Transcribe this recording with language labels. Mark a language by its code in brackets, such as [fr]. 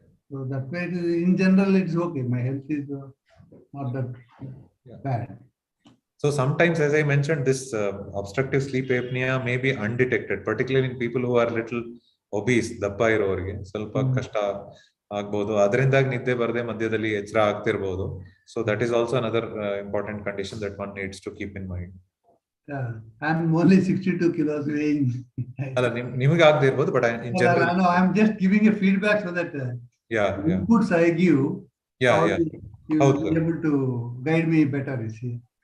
[en] So that way, in general, it's okay. My health is not that bad. So sometimes, as I mentioned, this obstructive sleep apnea may be undetected, particularly in people who are little obese, [kn] ದಪ್ಪ ಇರೋರಿಗೆ ಸ್ವಲ್ಪ ಕಷ್ಟ ಆಗ್ಬಹುದು. ಅದರಿಂದಾಗಿ ನಿದ್ದೆ ಬರದೆ ಮಧ್ಯದಲ್ಲಿ ಎಚ್ಚರ ಆಗ್ತಿರಬಹುದು. [en] So that is also another important condition that one needs to keep in mind. I'm only 62 kilos weighing. [kn] ಅಲ್ಲ ನಿಮಗೆ ಆಗದೆ ಇರಬಹುದು, [en] but in general. No, I'm just giving a feedback so that inputs I give, you will be able to guide me better, you see.